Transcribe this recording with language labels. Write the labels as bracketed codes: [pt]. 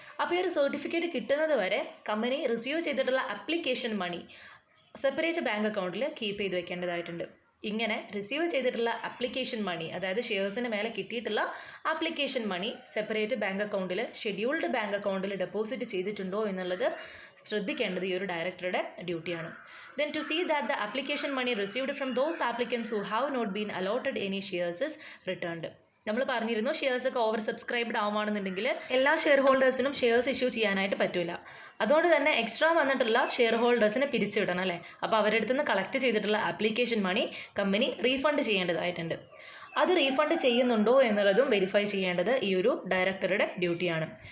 [ml] അപ്പോൾ ഈ ഒരു സർട്ടിഫിക്കറ്റ് കിട്ടുന്നത് വരെ കമ്പനി റിസീവ് ചെയ്തിട്ടുള്ള ആപ്ലിക്കേഷൻ മണി സെപ്പറേറ്റ് ബാങ്ക് അക്കൗണ്ടിൽ കീപ്പ് ചെയ്ത് വെക്കേണ്ടതായിട്ടുണ്ട്. ഇങ്ങനെ റിസീവ് ചെയ്തിട്ടുള്ള ആപ്ലിക്കേഷൻ മണി, അതായത് ഷെയർസിന് മേലെ കിട്ടിയിട്ടുള്ള ആപ്ലിക്കേഷൻ മണി സെപ്പറേറ്റ് ബാങ്ക് അക്കൗണ്ടിൽ ഷെഡ്യൂൾഡ് ബാങ്ക് അക്കൗണ്ടിൽ ഡെപ്പോസിറ്റ് ചെയ്തിട്ടുണ്ടോ എന്നുള്ളത് ശ്രദ്ധിക്കേണ്ടത് ഈ ഒരു ഡയറക്ടറുടെ ഡ്യൂട്ടിയാണ്. [en] Then to see that the application money received from those applicants who have not been allotted any shares is returned. [ml] നമ്മൾ പറഞ്ഞിരുന്നു ഷെയർസ് ഒക്കെ ഓവർ സബ്സ്ക്രൈബ്ഡ് ആവുകയാണെന്നുണ്ടെങ്കിൽ എല്ലാ ഷെയർ ഹോൾഡേഴ്സിനും ഷെയർസ് ഇഷ്യൂ ചെയ്യാനായിട്ട് പറ്റില്ല. അതുകൊണ്ട് തന്നെ എക്സ്ട്രാ വന്നിട്ടുള്ള ഷെയർ ഹോൾഡേഴ്സിനെ പിരിച്ചുവിടണം അല്ലേ. അപ്പോൾ അവരുടെ അടുത്ത് നിന്ന് കളക്ട് ചെയ്തിട്ടുള്ള ആപ്ലിക്കേഷൻ മണി കമ്പനി റീഫണ്ട് ചെയ്യേണ്ടതായിട്ടുണ്ട്. അത് റീഫണ്ട് ചെയ്യുന്നുണ്ടോ എന്നുള്ളതും വെരിഫൈ ചെയ്യേണ്ടത് ഈ ഒരു ഡയറക്ടറുടെ ഡ്യൂട്ടിയാണ്.